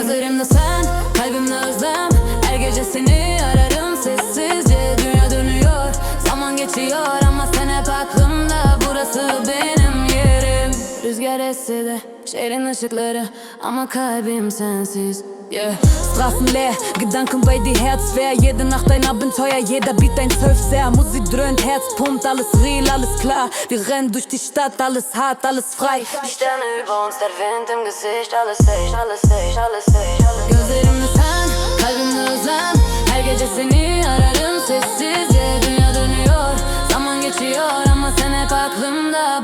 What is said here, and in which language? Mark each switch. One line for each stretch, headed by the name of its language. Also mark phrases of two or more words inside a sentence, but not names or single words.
Turkish: Gözlerimde sen, kalbimde özlem. Her gece seni ararım sessizce. Dünya dönüyor, zaman geçiyor ama sen hep aklımda. Burası benim yerim. Rüzgar esse de şehrin ışıkları ama kalbim sensiz.
German: Yeah. Straßen leer, Gedanken bei dir Herz schwer. Jede Nacht ein Abenteuer, jeder Beat ein Surfseher. Musik dröhnt, Herz pumpt, alles real, alles klar. Wir rennen durch die Stadt, alles hart, alles frei. Die Sterne über uns, der Wind im Gesicht. Alles safe, alles safe, alles safe.
Turkish: Gözlerimde sen, kalbimde özlem. Her gece seni ararım sessizce. Dünya dönüyor, zaman geçiyor ama sen hep aklımda.